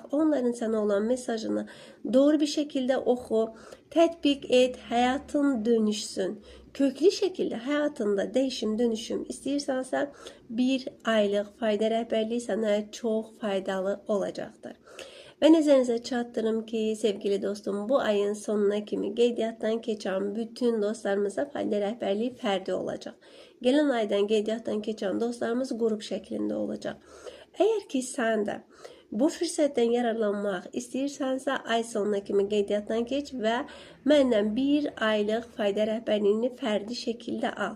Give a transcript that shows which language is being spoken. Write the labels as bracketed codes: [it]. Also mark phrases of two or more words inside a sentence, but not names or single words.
[tr] Onların sana olan mesajını doğru bir şekilde oku, tatbik et, hayatın dönüşsün. Köklü şekilde hayatında değişim, dönüşüm istiyorsansa bir aylık fayda rehberliği sana çok faydalı olacaktır. [az] Ve nəzərinizə çatdırım ki, sevgili dostum, bu ayın sonuna kimi qeydiyyatdan keçən bütün dostlarımıza fayda rəhbərliyi fərdi olacaq. Gələn aydan qeydiyyatdan keçən dostlarımız qrup şəklində olacaq. Əgər ki, sən də bu fürsətdən yararlanmaq istəyirsansa, ay sonuna kimi qeydiyyatdan keç və məndən bir aylıq fayda rəhbərliyini fərdi şəkildə al.